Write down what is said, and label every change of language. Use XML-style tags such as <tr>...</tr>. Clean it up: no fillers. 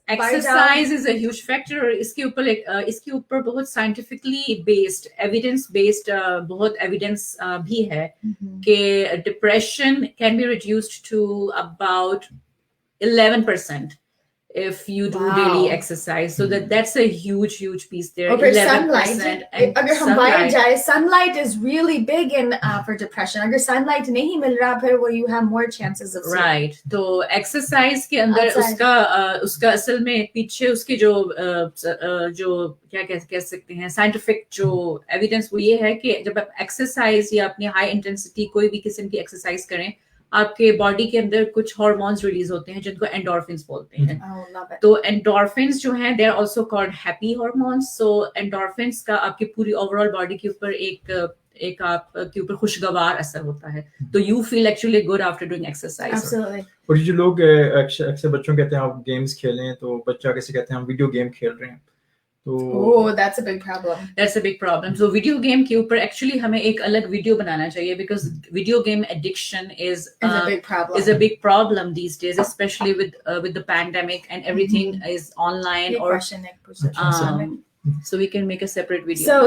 <en>Exercise is a huge factor.</en> <hi>इसके ऊपर बहुत</hi> <en>scientifically based, evidence based बहुत evidence</en> <hi>भी है कि</hi> <en>depression can be reduced to about 11% if you do daily exercise. So that's a huge piece there. 11%.</en> <hi>अगर हम बाहर जाए,</hi> <en>sunlight is really big in for depression.</en> <hi>अगर sunlight नहीं मिल रहा फिर वो</hi> <en>you have more chances of right.</en> <hi>तो exercise के अंदर उसका असल में पीछे उसके जो क्या कह सकते हैं scientific जो evidence वो ये है कि जब आप exercise या अपनी high intensity कोई भी किस्म की exercise करें आपके बॉडी के अंदर कुछ हार्मोन्स रिलीज होते हैं जिनको एंडोर्फिन्स बोलते हैं. तो एंडोर्फिन्स जो हैं</hi> <en>They are also called happy hormones.</en> <hi>So endorphins का आपकी पूरी ओवरऑल बॉडी के ऊपर एक आपके ऊपर खुशगवार असर होता है.</hi> <en>तो you feel actually good after doing exercise. Absolutely.</en> <hi>और जो लोग अक्सर बच्चों कहते हैं आप गेम्स खेलें तो बच्चा कैसे कहते हैं हम वीडियो गेम खेल रहे हैं</hi> <en>Oh, that's a big problem. That's a big problem.</en> <hi>So video game के ऊपर actually हमें एक अलग वीडियो बनाना चाहिए</hi> <en>because video game addiction is a big problem. Is a big problem these days, especially with the pandemic and everything is online or so we can make a separate video.</en>